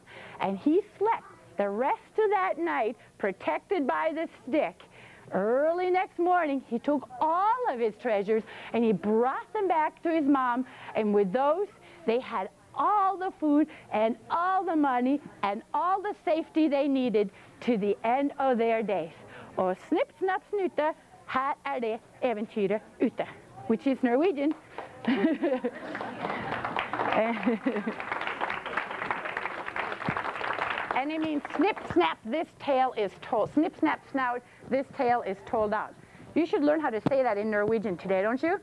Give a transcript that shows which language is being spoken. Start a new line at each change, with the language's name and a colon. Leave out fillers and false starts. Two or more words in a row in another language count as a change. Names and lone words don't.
English: And he slept the rest of that night, protected by the stick. Early next morning, he took all of his treasures and he brought them back to his mom, and with those, they had all the food and all the money and all the safety they needed to the end of their days.
Norwegian: Og snipp, snapp, snute, her det eventyret ute,
English: which is Norwegian. And it means snip, snap, this tale is told. Snip, snap, snout, this tale is told out. You should learn how to say that in Norwegian today, don't you?